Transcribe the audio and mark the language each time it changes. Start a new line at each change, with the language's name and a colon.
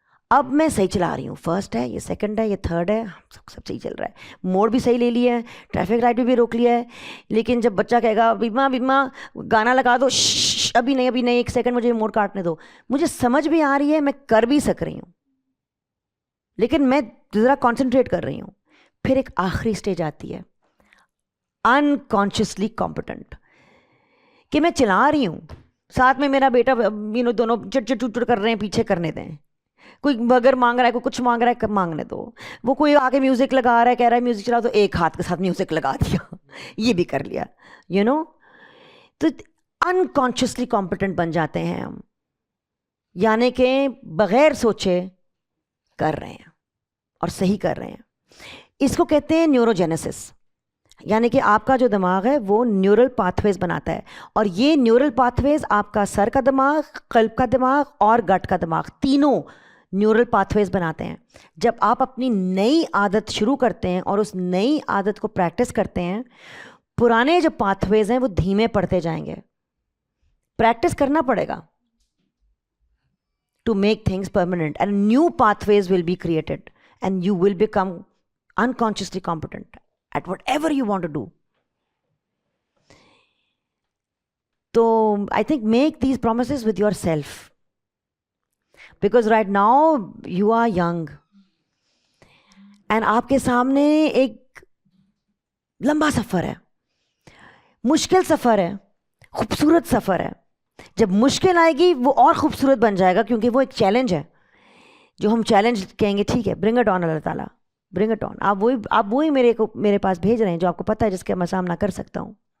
Urdu: اب میں صحیح چلا رہی ہوں، فرسٹ ہے، یہ سیکنڈ ہے، یہ تھرڈ ہے، سب صحیح چل رہا ہے، موڑ بھی صحیح لے لیا ہے، ٹریفک لائٹ بھی روک لیا ہے. لیکن جب بچہ کہے گا بیما گانا لگا دو، ابھی نہیں 1 سیکنڈ مجھے موڑ کاٹنے دو، مجھے سمجھ بھی آ رہی ہے، میں کر بھی سک رہی ہوں، لیکن میں ذرا کانسنٹریٹ کر رہی ہوں. پھر ایک آخری سٹیج آتی ہے
English: unconsciously competent.
Urdu: کہ میں چلا رہی ہوں, ساتھ میں میرا بیٹا دونوں چٹ چٹ چٹ کر رہے ہیں, پیچھے کرنے دیں. کوئی بگر مانگ رہا ہے, کوئی کچھ مانگ رہا ہے, مانگنے دو. وہ کوئی آگے میوزک لگا رہا ہے, کہہ رہا ہے میوزک چلاؤ, تو ایک ہاتھ کے ساتھ میوزک لگا دیا, یہ بھی کر لیا, تو انکانشیسلی کمپیٹنٹ بن جاتے ہیں ہم, یعنی کہ بغیر سوچے کر رہے ہیں اور صحیح کر رہے ہیں. اس کو کہتے ہیں نیوروجینیسس, یعنی کہ آپ کا جو دماغ ہے وہ نیورل پاتھ ویز بناتا ہے, اور یہ نیورل پاتھ ویز آپ کا سر کا دماغ, قلب کا دماغ اور گٹ کا دماغ, تینوں نیورل پاتھ ویز بناتے ہیں. جب آپ اپنی نئی عادت شروع کرتے ہیں اور اس نئی عادت کو پریکٹس کرتے ہیں, پرانے جو پاتھ ویز ہیں وہ دھیمے پڑتے جائیں گے. پریکٹس کرنا پڑے گا
English: to make things permanent, and new pathways will be created and you will become unconsciously competent at whatever you want to do. So I think make these promises with yourself, because right now you are young and
Urdu: آپ کے سامنے ایک لمبا سفر ہے,
English: مشکل سفر ہے, خوبصورت سفر ہے.
Urdu: جب مشکل آئے گی وہ اور خوبصورت بن جائے گا, کیونکہ وہ ایک چیلنج ہے, جو ہم چیلنج کہیں گے ٹھیک ہے,
English: bring it on
Urdu: اللہ تعالیٰ, برنگ اٹ آن. آپ وہی میرے پاس بھیج رہے ہیں جو آپ کو پتہ ہے, جس کا میں سامنا کر سکتا ہوں.